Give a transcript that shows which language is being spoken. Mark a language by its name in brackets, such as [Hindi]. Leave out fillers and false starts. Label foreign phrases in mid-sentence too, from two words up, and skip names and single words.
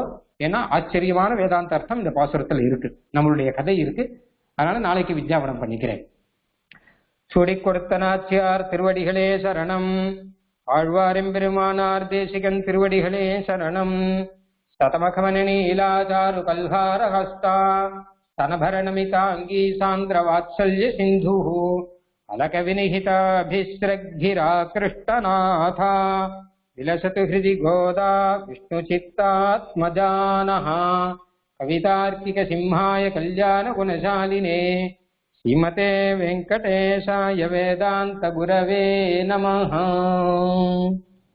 [Tamil] ஏன்னா ஆச்சரியமான வேதாந்தார்த்தம் இந்த பாசுரத்துல இருக்கு, நம்மளுடைய கதை இருக்கு. அதனால நாளைக்கு வித்யாபனம் பண்ணிக்கிறேன். சுடி கொடுத்த நாச்சியார் திருவடிகளே சரணம். ஆழ்வாரெம்பெருமானார் தேசிகன் திருவடிகளே சரணம். [Sanskrit] शतमखमणि नीलाचारु कल्हार हस्ता स्तनभरणमिताङ्गी सान्द्रवात्सल्य सिन्धुः अलकविनिहिताभिस्रग्भिराकृष्टनाथा विलसतु हृदि गोदा विष्णुचित्तात्मजानः कवितार्किकसिंहाय कल्याणगुणशालिने श्रीमते वेङ्कटेशाय वेदान्तगुरवे नमः।